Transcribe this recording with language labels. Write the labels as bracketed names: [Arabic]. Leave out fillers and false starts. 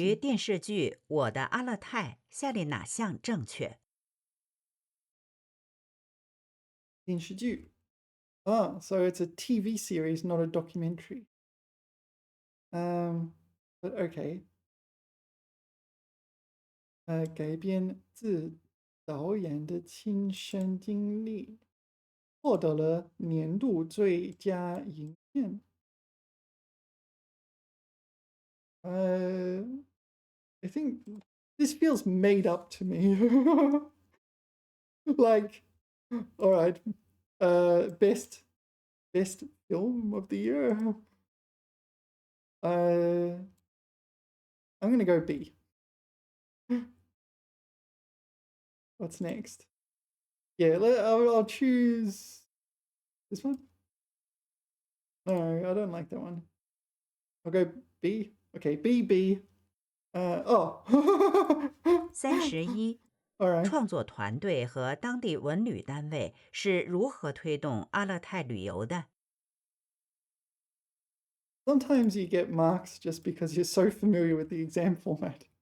[Chinese] 于电视剧《我的阿勒泰》，下列哪项正确？ [English] 电视剧 so it's a TV series, not a documentary. But okay. [Chinese] 改编自导演的亲身经历，获得了年度最佳影片。 [English] I think this feels made up to me. Like, all right, best film of the year. I'm gonna go B. What's next? Yeah, I'll choose this one. No, I don't like that one. I'll go B. Okay, B. Oh. [Chinese] 31， [English] All right. [Chinese] 创作团队和当地文旅单位是如何推动阿勒泰旅游的？ [English] Sometimes you get marks just because you're so familiar with the exam format.